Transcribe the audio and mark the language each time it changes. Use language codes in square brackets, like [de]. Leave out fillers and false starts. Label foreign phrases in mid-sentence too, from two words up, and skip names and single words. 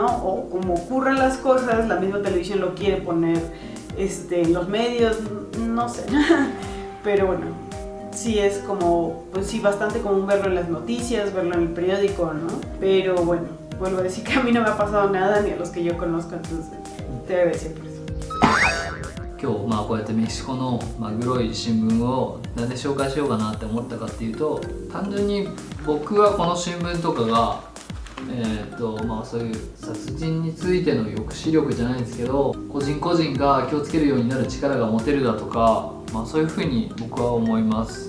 [es] O como ocurren las cosas, la misma televisión lo quiere poner en los medios, no sé. Pero bueno, sí es como, pues sí, bastante común verlo en las noticias, verlo en el periódico, ¿no? Pero bueno, vuelvo a decir que a mí no me ha pasado nada ni a los que yo conozco, entonces te agradezco por eso. [ja] 今日こうやってメキシコのグロい新聞をなんで紹介しようかなって思ったかっていうと、単純に僕はこの新聞とかがそういう殺人についての抑止力じゃないですけど、個人個人が気をつけるようになる力が持てるだとか、そういうふうに僕は思います。